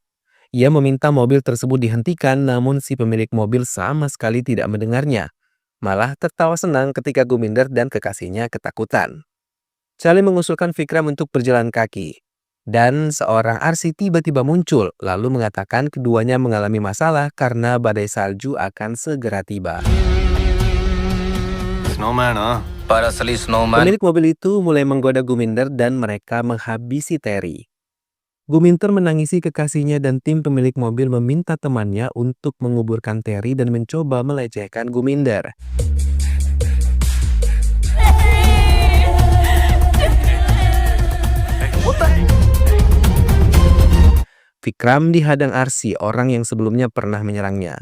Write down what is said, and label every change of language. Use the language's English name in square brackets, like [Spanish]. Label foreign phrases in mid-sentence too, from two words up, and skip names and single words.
[Indonesian] Ia meminta mobil tersebut dihentikan, namun si pemilik mobil sama sekali tidak mendengarnya. Malah tertawa senang ketika Guminder dan kekasihnya ketakutan. Chale mengusulkan Vikram untuk berjalan kaki. Dan seorang Arsi tiba-tiba muncul, lalu mengatakan keduanya mengalami masalah karena badai salju akan segera tiba. [Hindi] स्नोमैन हाँ पर असली स्नोमैन [Indonesian] Pemilik mobil itu mulai menggoda Guminder dan mereka menghabisi Terry. Guminter menangisi kekasihnya dan tim pemilik mobil meminta temannya untuk menguburkan Terry dan mencoba melecehkan Guminder. Vikram dihadang Arsi, orang yang sebelumnya pernah menyerangnya.